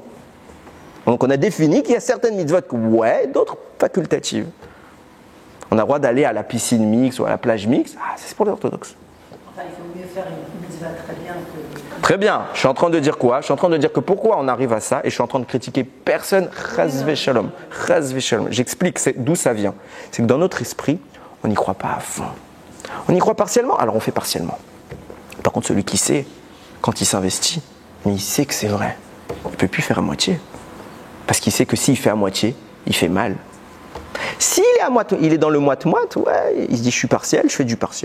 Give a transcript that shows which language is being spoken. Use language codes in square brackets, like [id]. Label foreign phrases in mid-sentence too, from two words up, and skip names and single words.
[fr] Donc on a défini qu'il y a certaines mitzvot, ouais, d'autres facultatives. On a le droit d'aller à la piscine mixte ou à la plage mixte, ah, c'est pour les orthodoxes. Enfin, il faut mieux faire une mitzvah très bien que... Très bien. Je suis en train de dire quoi? Je suis en train de dire que pourquoi on arrive à ça et je suis en train de critiquer personne. [he] חס ושלום. חס ושלום. [fr] J'explique d'où ça vient. C'est que dans notre esprit, on n'y croit pas à fond. On y croit partiellement, alors on fait partiellement. Par contre, celui qui sait, quand il s'investit, il sait que c'est vrai. Il ne peut plus faire à moitié. Parce qu'il sait que s'il fait à moitié, il fait mal. S'il est à moitié, il est dans le moite-moite, ouais, il se dit je suis partiel, je fais du partiel.